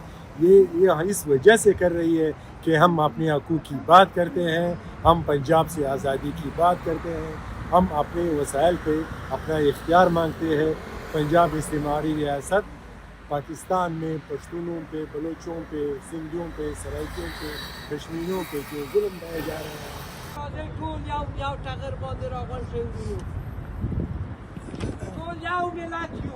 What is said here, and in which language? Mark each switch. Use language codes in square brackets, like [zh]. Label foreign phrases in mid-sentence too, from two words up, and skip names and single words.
[ur] یہ اس وجہ سے کر رہی ہے کہ ہم اپنے حقوق کی بات کرتے ہیں، ہم پنجاب سے آزادی کی بات کرتے ہیں، ہم اپنے وسائل پہ اپنا اختیار مانگتے ہیں. پنجاب استعماری ریاست پاکستان میں پشتونوں پہ، بلوچوں پہ، سندھیوں پہ، سرائکیوں پہ، کشمیریوں پہ جو ظلم ڈھائے جا رہے ہیں. [ps] ټول یو ټغر باندې راغونډ شوي وو، ټول یو ملت